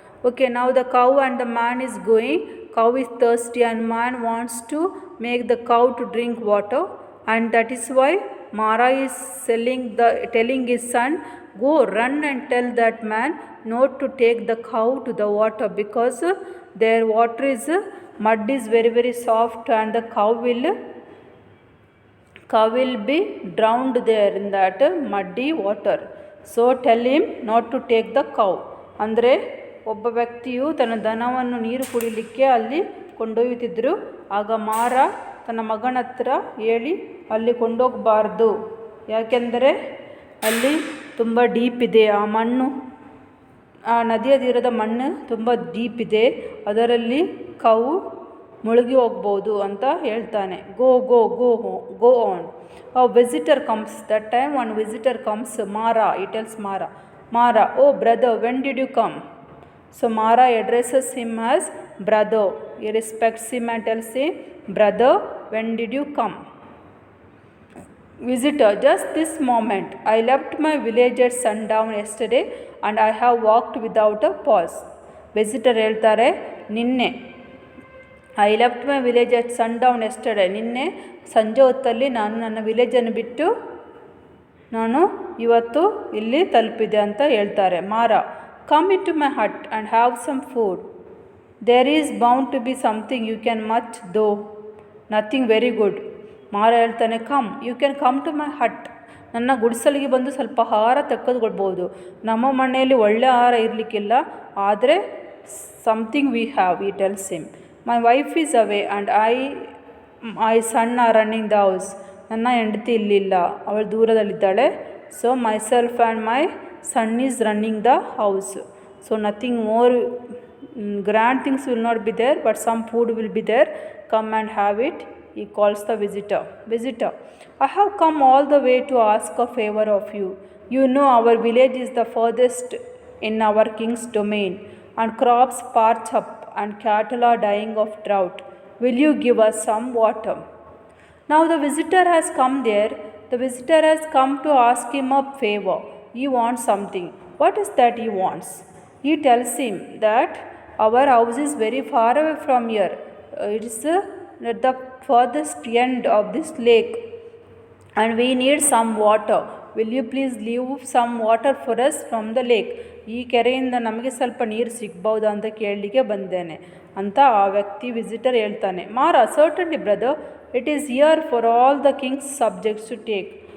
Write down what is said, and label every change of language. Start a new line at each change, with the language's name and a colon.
English: Okay, now the cow and the man is going. Cow is thirsty and man wants to make the cow to drink water, and that is why Mara is telling his son, go run and tell that man not to take the cow to the water, because their water is mud is very very soft and the cow will be drowned there in that muddy water. So tell him not to take the cow.
Kannada: ಅಂದರೆ ಒಬ್ಬ ವ್ಯಕ್ತಿಯು ತನ್ನ ದನವನ್ನು ನೀರು ಕುಡಿಲಿಕ್ಕೆ ಅಲ್ಲಿ ಕೊಂಡೊಯ್ಯುತ್ತಿದ್ದರು. ಆಗ ಮಾರ ತನ್ನ ಮಗನ ಹತ್ರ ಹೇಳಿ ಅಲ್ಲಿ ಕೊಂಡೋಗಬಾರ್ದು, ಯಾಕೆಂದರೆ ಅಲ್ಲಿ ತುಂಬ ಡೀಪ್ ಇದೆ, ಆ ಮಣ್ಣು, ಆ ನದಿಯ ತೀರದ ಮಣ್ಣು ತುಂಬ ಡೀಪ್ ಇದೆ, ಅದರಲ್ಲಿ ಕಾವು ಮುಳುಗಿ ಹೋಗ್ಬೋದು ಅಂತ ಹೇಳ್ತಾನೆ.
English: Go on. A visitor comes. That time one visitor comes. Mara, he tells Mara, oh brother, when did you come? So Mara addresses him as brother. He respects him and tells him, brother, when did you come? Visitor, just this moment. I left my village at sundown yesterday and I have walked without a pause.
Kannada: Visitor ಹೇಳ್ತಾರೆ, ನಿನ್ನೆ
English: I left my village at sundown yesterday,
Kannada: ನಿನ್ನೆ ಸಂಜೆ ಹೊತ್ತಲ್ಲಿ ನಾನು ನನ್ನ ವಿಲೇಜನ್ನು ಬಿಟ್ಟು ನಾನು ಇವತ್ತು ಇಲ್ಲಿ ತಲುಪಿದೆ ಅಂತ ಹೇಳ್ತಾರೆ.
English: Mara, come in to my hut and have some food. There is bound to be something you can much though nothing very good.
Kannada: ಮಾರ ಹೇಳ್ತಾನೆ,
English: you can come to my hut,
Kannada: ನನ್ನ ಗುಡಿಸಲಿಗೆ ಬಂದು ಸ್ವಲ್ಪ ಆಹಾರ ತೆಗೆದುಕೊಳ್ಬೋದು. ನಮ್ಮ ಮನೆಯಲ್ಲಿ ಒಳ್ಳೆ ಆಹಾರ ಇರಲಿಕ್ಕಿಲ್ಲ, ಆದರೆ
English: Something we have, he tells him. My wife is away and my son are running the house.
Kannada: ನನ್ನ ಹೆಂಡತಿ ಇಲ್ಲಿಲ್ಲ, ಅವಳು ದೂರದಲ್ಲಿದ್ದಾಳೆ.
English: So myself and my son is running the house. So nothing more grand things will not be there, but some food will be there. Come and have it. He calls the visitor, I have come all the way to ask a favor of you. You know our village is the furthest in our king's domain, and crops parch up and cattle are dying of drought. Will you give us some water? Now the visitor has come there. The visitor has come to ask him a favor. He wants something. What is that he wants? He tells him that our house is very far away from here. It is at the furthest end of this lake, and we need some water. Will you please leave some water for us from the lake?
Kannada: ಈ ಕೆರೆಯಿಂದ ನಮಗೆ ಸ್ವಲ್ಪ ನೀರು ಸಿಗ್ಬೋದಾ ಅಂತ ಕೇಳಲಿಕ್ಕೆ ಬಂದೇನೆ ಅಂತ ಆ ವ್ಯಕ್ತಿ ವಿಸಿಟರ್ ಹೇಳ್ತಾನೆ.
English: ಮಾರ, certainly brother, it is here for all the king's subjects to take.